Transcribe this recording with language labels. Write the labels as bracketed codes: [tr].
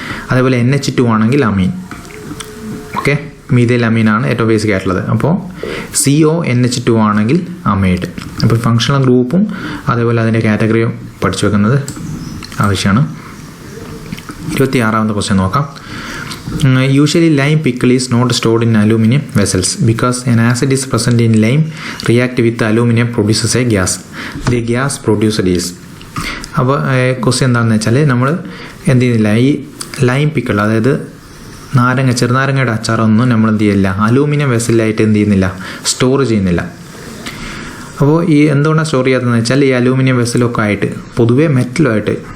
[ml] അതേപോലെ NH2 ആണെങ്കിൽ അമീൻ. Okay, methyl അമീനാണ് ഏറ്റവും ബേസിക് ആയിട്ടുള്ളത്. അപ്പോൾ CONH2 ആണെങ്കിൽ അമൈഡ്. അപ്പോൾ ഫങ്ഷണൽ ഗ്രൂപ്പും അതേപോലെ അതിൻ്റെ കാറ്റഗറിയും പഠിച്ചു വെക്കുന്നത് ആവശ്യമാണ്. 26ാമത്തെ ക്വസ്റ്റ്യൻ നോക്കാം. [en] Usually lime pickle is not stored in aluminum vessels because an acid is present in lime react with aluminum produces a gas. The gas produced is. [ml] അപ്പോൾ ക്വസ്റ്റ്യൻ എന്താണെന്ന് വെച്ചാൽ നമ്മൾ എന്ത് ചെയ്യുന്നില്ല, ഈ ലൈം പിക്കിൾ അതായത് ചെറുനാരങ്ങയുടെ അച്ചാറൊന്നും നമ്മൾ എന്ത് ചെയ്യില്ല, അലൂമിനിയം വെസലായിട്ട് എന്ത് ചെയ്യുന്നില്ല, സ്റ്റോർ ചെയ്യുന്നില്ല. അപ്പോൾ ഈ എന്തുകൊണ്ടാണ് സ്റ്റോർ ചെയ്യാത്തതെന്ന് വെച്ചാൽ ഈ അലൂമിനിയം വെസലൊക്കെ ആയിട്ട് പൊതുവേ മെറ്റലുമായിട്ട്